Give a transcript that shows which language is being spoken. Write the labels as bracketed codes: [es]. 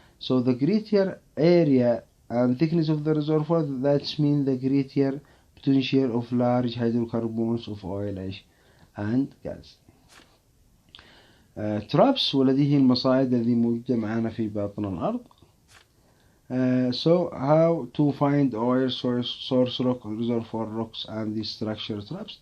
[en] So the greater area and thickness of the reservoir, that means the greater potential of large hydrocarbons of oil and gas. [ar] traps, والذي هي المصاعد التي موجودة معنا في باطن الأرض. [en] So how to find oil source rock, reservoir rocks, and the structure traps.